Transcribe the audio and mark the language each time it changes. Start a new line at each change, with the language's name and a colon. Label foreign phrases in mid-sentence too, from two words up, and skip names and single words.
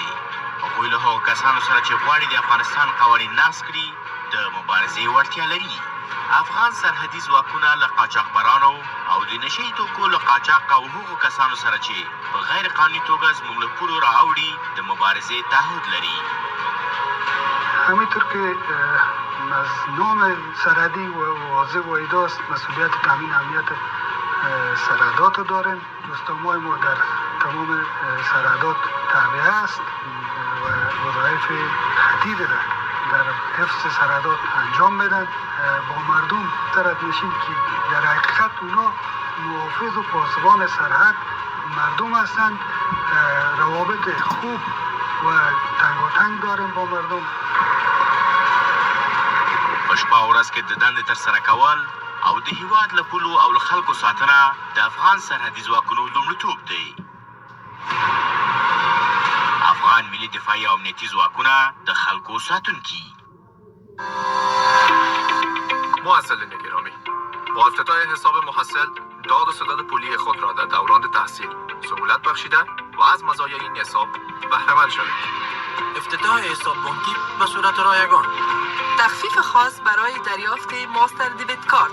Pashto: هغوی له هغو کسانو سره چې غواړي د افغانستان قوانین نقض کړي د مبارزې وړتیا لري. افغان سرحدي ځواکونه له قاچاقبرانو او د نشه یي توکو له قاچاق او هغو کسانو سره چې په غیر قانوني توګه زموږ له پولو راوړي د مبارزې تعهد لري.
Persian: همینطور که مظنون سرحدی و واضح و ایداست مسئولیت تامین امنیت سرحدات رو داریم. دوستامای ما در تمام سرحدات تابع است و وظایف خطیر را در حفظ سرحدات انجام بدن. با مردم سرحد نشین که در حقیقت اونا محافظ و پاسبان سرحد مردم هستند. روابط خوب و تنگاتنگ داریم با مردم.
Pashto: په شپه او ورځ کې د دندې ترسره کول او د هېواد له پولو او له خلکو ساتنه د افغان سرحدي ځواکونو لومړیتوب دی. افغان ملي دفاعي او امنیتي ځواکونه د خلکو ساتونکي.
Persian: معززین گرامی، با افتتاح حساب محصل داد و ستد پولی خود را در دوران تحصیل سهولت بخشیده و از مزایای این حساب بهره مند شوید. افتتاح حساب بانکی به صورت رایگان. تخفیف خاص برای دریافت ماستر دیبت کارت.